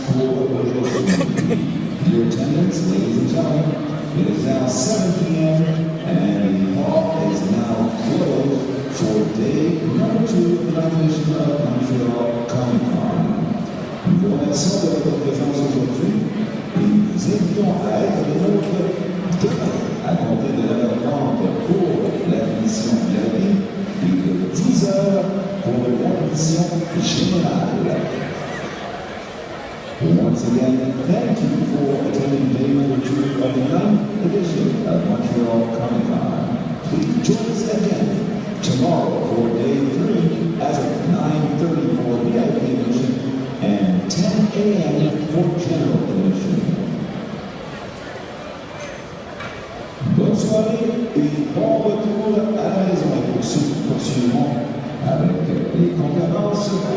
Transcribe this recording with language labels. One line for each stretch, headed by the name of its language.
English: Your attendance, ladies and gentlemen, it is now 7 p.m. and the hall is now closed for day number 2 of the nomination of Montreal ComicCon.
French: Pour l'instant de votre présence aujourd'hui, et nous vous invitons à être des nôtres demain à compter de 9h30 pour la mission VIP et de 10h pour la mission générale.
English: Once again, thank you for attending day number 2 of the 9th edition of Montreal ComicCon. Please join us again tomorrow for day 3 as of 9:30 for VIP admission and 10 a.m. for general admission.
French: Bonne soirée et bon retour à la maison. Et poursuivons avec les conférences.